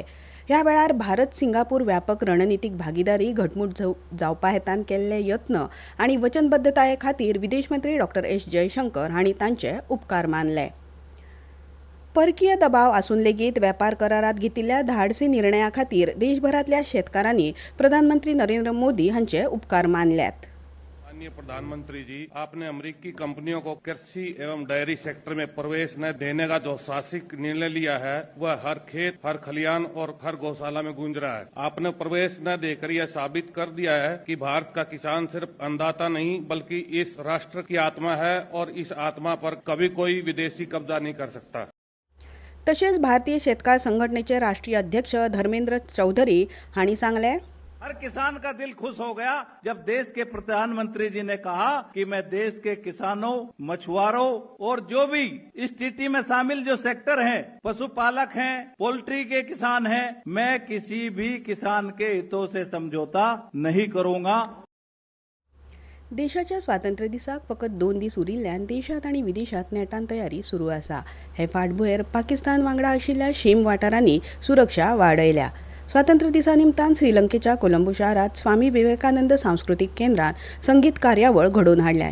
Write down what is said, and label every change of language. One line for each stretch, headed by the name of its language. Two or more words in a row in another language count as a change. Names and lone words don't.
Konkani: ह्या वेळार भारत सिंगापूर व्यापक रणनीतीक भागीदारी घटमूट जावपा हेतान केल्ले यत्न आणि वचनबद्धताये खातीर विदेश मंत्री डॉक्टर एस जयशंकर हांणी तांचे उपकार मानले. परकीय दबाव आसून लेगीत वेपार करारात घेतिल्ल्या धाडसी निर्णया खातीर देशभरातल्या शेतकारांनी प्रधानमंत्री नरेंद्र मोदी हांचे उपकार मानल्यात.
Hindi: माननीय प्रधानमंत्री जी, आपने अमेरिकी कंपनियों को कृषि एवं डेयरी सेक्टर में प्रवेश न देने का जो साहसिक निर्णय लिया है वह हर खेत, हर खलियान और हर गौशाला में गूंज रहा है. आपने प्रवेश न देकर यह साबित कर दिया है कि भारत का किसान सिर्फ अन्नदाता नहीं बल्कि इस राष्ट्र की आत्मा है और इस आत्मा पर कभी कोई विदेशी कब्जा नहीं कर सकता.
Konkani: तसेच भारतीय शेतकार संघटनेचे राष्ट्रीय अध्यक्ष धर्मेंद्र चौधरी हांणी सांगले,
Hindi: हर किसान का दिल खुश हो गया जब देश के प्रधानमंत्री जी ने कहा कि मैं देश के किसानों, मछुआरों और जो भी इस टीटी में शामिल जो सेक्टर हैं, पशुपालक हैं, पोल्ट्री के किसान हैं, मैं किसी भी किसान के हितों से समझौता नहीं करूंगा.
Konkani: देशाच्या स्वातंत्र्य दिसाक फकत 2 दीस उरिल्ल्यान देशात आणि विदेशात नेटान तयारी सुरू आसा. हे फाटभुंयेर पाकिस्तान वांगडा आशिल्ल्या शीम वाठारांनी सुरक्षा वाडयल्या. स्वातंत्र्य दिसा निमतान श्रीलंकेच्या कोलंबो शारात स्वामी विवेकानंद सांस्कृतिक केंद्रात संगीत कार्यावळ घडोवन हाडल्या.